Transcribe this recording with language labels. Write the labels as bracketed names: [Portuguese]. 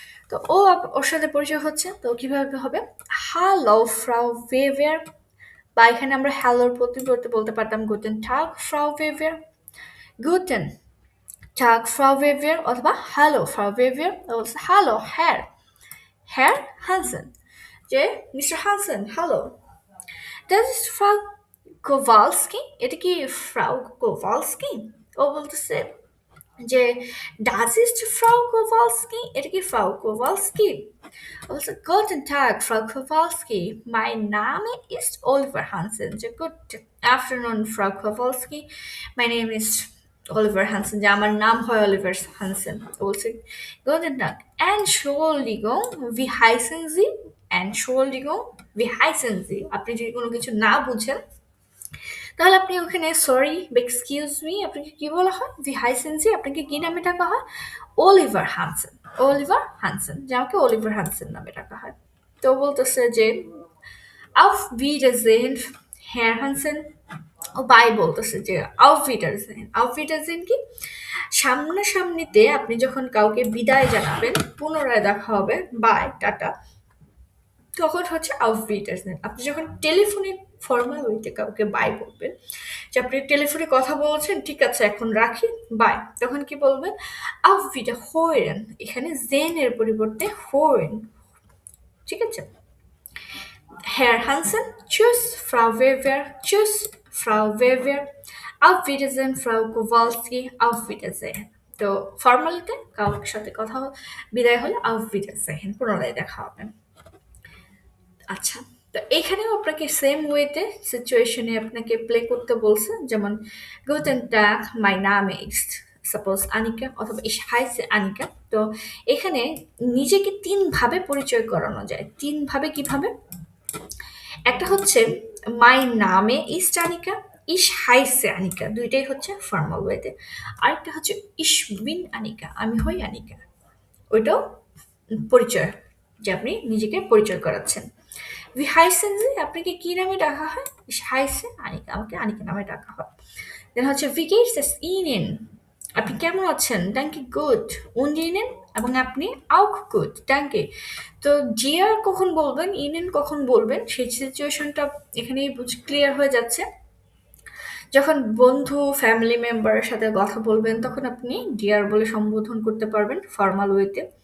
[Bangla] তো ওর সাথে পরিচয় হচ্ছে, তো কিভাবে হবে, হ্যালো ফ্রাউ ওয়েভেয়ার, বা এখানে আমরা হ্যালোর প্রতিবর্তে বলতে পারতাম গুটেন টাগ ফ্রাউ ওয়েভেয়ার, গুটেন টাগ ফ্রাউ ওয়েভেয়ার, অথবা হ্যালো ফ্রাউ ওয়েভেয়ার, বলছে হ্যালো হ্যার হানসেন, যে mister Hansen hello. [German] Das ist Frau Kowalski, [Bangla] এটা কি ফ্রাউ কোভালস্কি? ও বলতেছে যে ডাস ইস্ট ফ্রাউ কোভালস্কি, এটা কি ফ্রাউ কোভালস্কি? ও বলছে [German] Guten Tag, Frau Kowalski. Mein Name ist Oliver Hansen. [English] যে Good afternoon, Frau Kowalski. My name is Oliver Hansen. [Bangla] যে আমার নাম হয় Oliver Hansen. ও বলছে [German] Guten Tag. Entschuldigung, wie heißen Sie? Entschuldigung, wie heißen Sie? [Bangla] আপনি যদি কোনো কিছু না বুঝেন তাহলে আপনি ওখানে সরি বা এক্সকিউজ মি, আপনাকে কি বলা হয়, ভি হাইসেন্সি, আপনাকে কি নামে ডাকা হয়, অলিভার হানসেন, অলিভার হানসেন, যে আমাকে অলিভার হানসেন নামে ডাকা হয়। তো বলতেছে যে আউফ ভিডারজেন হেয়ার হানসেন, ও বাই বলতেছে যে আউফ ভিডারজেন, আউফ ভিডারজেন কি, সামনাসামনিতে আপনি যখন কাউকে বিদায় জানাবেন, পুনরায় দেখা হবে, বাই টাটা, তখন হচ্ছে [German] auf Wiedersehen। [Bangla] আপনি যখন টেলিফোনে ফর্মাল ওয়েতে কাউকে বাই বলবেন, যে আপনি টেলিফোনে কথা বলছেন, ঠিক আছে এখন রাখি বাই, তখন কি বলবেন, [German] auf Wiederhören, [Bangla] এখানে জেন এর পরিবর্তে হোয়েন, ঠিক আছে। [German] Herr Hansen, tschüss, Frau Weber, tschüss, Frau Weber, auf Wiedersehen, Frau Kowalski, auf Wiedersehen। [Bangla] তো ফর্মালিতে কারোর সাথে কথা বিদায় হলে auf Wiedersehen, পুনরায় দেখা হবে। আচ্ছা, তো এখানেও আপনাকে সেম ওয়েতে সিচুয়েশনে আপনাকে প্লে করতে বলছে, যেমন গুটেন টাগ মাই নামে ইস্ট সাপোজ আনিকা, অথবা ইস হাইসে আনিকা। তো এখানে নিজেকে তিনভাবে পরিচয় করানো যায়, তিনভাবে কিভাবে, একটা হচ্ছে মাই নামে ইস্ট আনিকা, ইস হাইসে আনিকা, দুইটাই হচ্ছে ফর্মাল ওয়েতে। আরেকটা হচ্ছে ইস বিন আনিকা, আমি হই আনিকা, ওইটাও পরিচয়, যে আপনি নিজেকে পরিচয় করাচ্ছেন। Wie heißen Sie? আপনাকে কি নামে ডাকা হয়? [German] Ich heiße [Bangla] আনিকা, আমাকে আনিকা নামে ডাকা হয়। দেন হচ্ছে [German] wie geht es Ihnen? [Bangla] আপনি কেমন আছেন? [German] Danke gut. Und Ihnen? [Bangla] এবং আপনি [German] auch gut. Danke. [Bangla] তো dear কখন বলবেন, Ihnen কখন বলবেন, সেই সিচুয়েশনটা এখানেই ক্লিয়ার হয়ে যাচ্ছে। যখন বন্ধু ফ্যামিলি মেম্বারের সাথে কথা বলবেন তখন আপনি ডিয়ার বলে সম্বোধন করতে পারবেন ফর্মাল ওয়েতে।